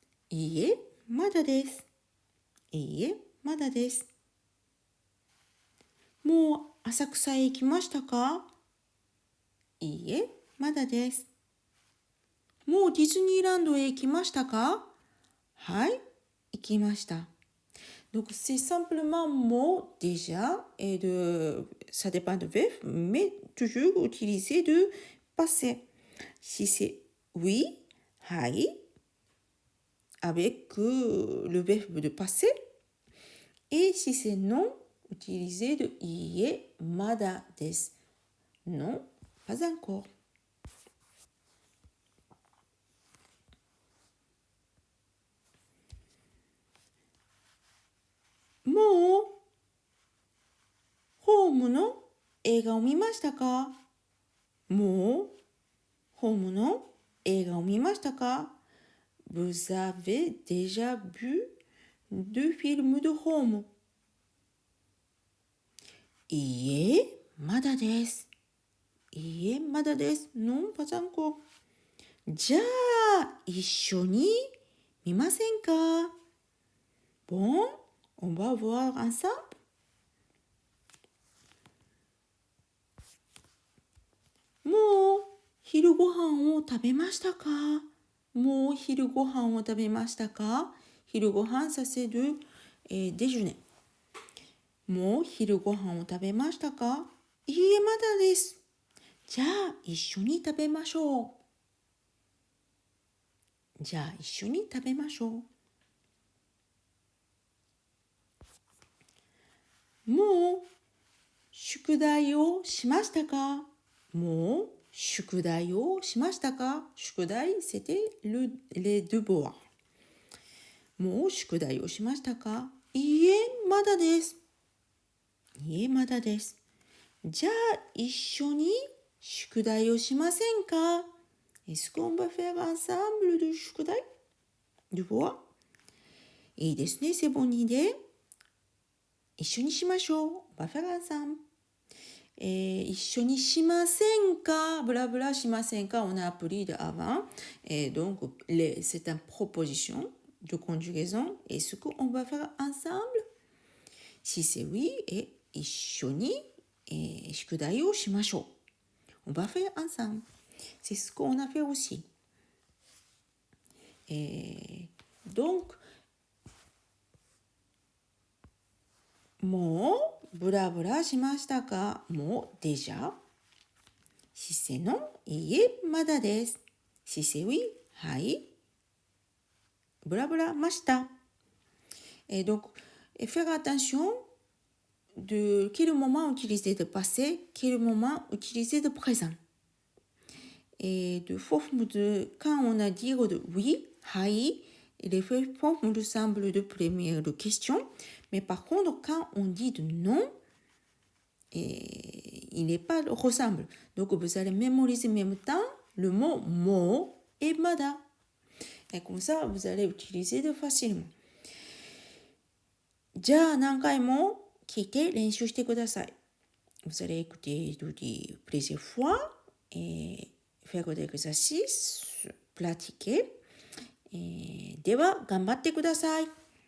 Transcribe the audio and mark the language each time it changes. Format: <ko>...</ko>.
<ja>いいえ、まだです。いいえ、まだです。もう浅草へ行きましたか？いいえ、まだです。もうディズニーランドへ行きましたか？はい、行きました。</ja> <fr>Donc c'est simplement mot déjà et ça dépend de verbe, mais toujours utilisé de passé. Si c'est oui, hai, avec le verbe de passé, et si c'est non, utilisé de ie, mada des. Non, pas encore.</fr> <ja>もうホームの映画を見ましたか？もうホームの映画を見ましたか？</ja> <fr>Vous avez déjà vu deux films de home?</fr> <ja>いいえ、まだです。いいえ、まだです。</ja> <fr>Non, pas encore.</fr> <ja>じゃあ、一緒に見ませんか？</ja> <fr>Bon, on va voir ensemble.</fr> <ja>もう昼ご飯を食べましたか？もう昼ご飯を食べましたか？昼ご飯させる、déjeuner。もう昼ご飯を食べましたか？いいえ、まだです。じゃあ一緒に食べましょう。じゃあ一緒に食べましょう。もう宿題をしましたか？もう宿題をしましたか？</ja> <fr>宿題、c'était les devoirs。</fr> <ja>もう宿題をしましたか？いいえ、まだです。いいえ、まだです。じゃあ一緒に宿題をしませんか？</ja> <fr>Est-ce qu'on va faire ensemble le 宿題 devoir？</fr> <ja>いいですね、</ja> <fr>c'est bonne idée。</fr> <ja>一緒にしましょう。</ja> <fr>On va faire ensemble。</fr> <ja>一緒にしませんか、ブラブラしませんか、</ja> <fr>on a appris de avant. Et donc, c'est une proposition de conjugaison. Est-ce qu'on va faire ensemble? Si c'est oui, et</fr> <ja>一緒に、宿題をしましょう。</ja> <fr>On va faire ensemble. C'est ce qu'on a fait aussi.</fr> <ja>Donc, もうブラブラしましたか？</ja> <fr>もうdéjà? Si c'est non,</fr> <ja>いいえ、まだです。</ja> <fr>Si c'est oui,</fr> <ja>はい。ブラブラました。</ja> <fr>Donc, faire attention de quel moment utiliser de passé, quel moment utiliser de présent. Et de forme de, quand on a dit de oui, hai, les formes ressemblent de première question, mais par contre, quand on dit de non, il n'est pas ressemble. Donc, vous allez mémoriser en même temps le mot mo et mada. Et comme ça, vous allez utiliser de facilement.</fr> <ja>じゃあ何回も聞いて練習してください。</ja> <fr>Vous allez écouter plusieurs fois et faire des exercices, pratiquer.</fr> <ja>では頑張ってください。</ja>